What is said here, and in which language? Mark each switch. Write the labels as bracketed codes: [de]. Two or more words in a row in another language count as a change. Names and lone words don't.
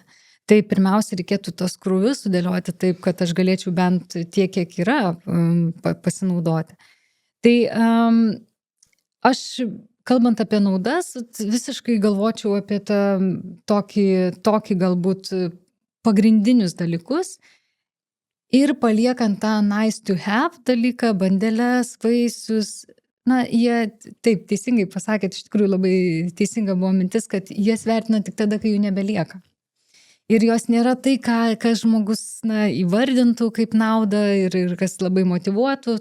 [lt] Tai pirmiausia, reikėtų tos krūvius sudėlioti taip, kad aš galėčiau bent tiek, kiek yra pasinaudoti. Tai aš, kalbant apie naudas, visiškai galvočiau apie tokį galbūt pagrindinius dalykus ir paliekant tą [en] nice to have [lt] dalyką, bandeles, vaisius. Jie, taip, teisingai pasakėt, iš tikrųjų labai teisinga buvo mintis, kad jas vertina tik tada, kai jų nebelieka. Ir jos nėra tai, ką žmogus įvardintų kaip naudą ir kas labai motyvuotų.